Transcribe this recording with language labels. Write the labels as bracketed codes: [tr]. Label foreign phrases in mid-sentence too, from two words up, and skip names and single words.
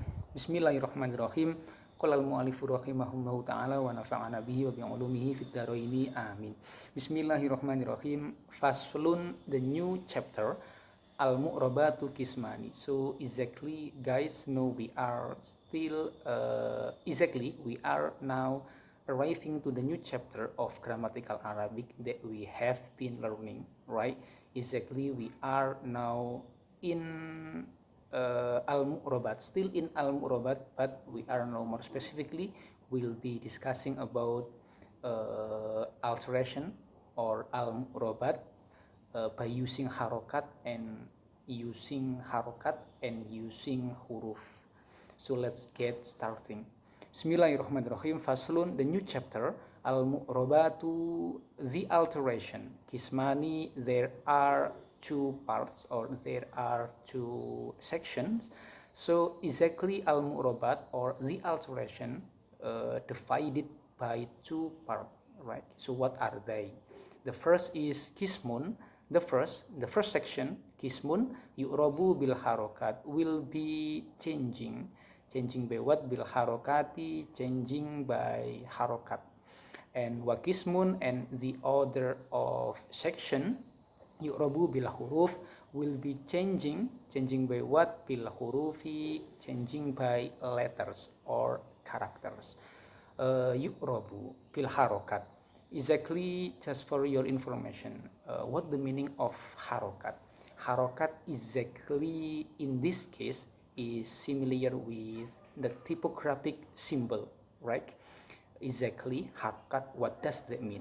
[ar] بسم الله الرحمن الرحيم. قال المؤلف رحمه الله تعالى ونفعنا به وبعلومه في الدارين آمين. بسم الله الرحمن الرحيم. Faslun, [en] the new chapter. [ar] المعربات قسمان. [en] So exactly guys, we are now arriving to the new chapter of grammatical Arabic that we have been learning, right? Exactly, we are now in Al-Mu'rabat, still in Al-Mu'rabat, but we are now more specifically will be discussing about alteration or Al-Mu'rabat by using harokat and using huruf. So let's get starting. [ar] بسم الله الرحمن الرحيم. Faslun, [en] the new chapter. Al-Mu'rabatu, the alteration. Qismani, there are two parts or there are two sections. So exactly al-mu'rabat or the alteration divided by two parts, right? So what are they? The first is qismun. The first section, [ar] قسم يعرب بالحركات, [en] will be changing by what? [ar] بالحركات, [en] changing by harokat. And [ar] وقسم, [en] and the order of section [ar] يعرب بالحروف, [en] will be changing by what? [ar] بالحروف, [en] changing by letters or characters. [ar] يعرب بالحركات. [en] Exactly, just for your information, what the meaning of harokat? Harokat exactly in this case is similar with the typographic symbol, right? Exactly, harokat, what does that mean?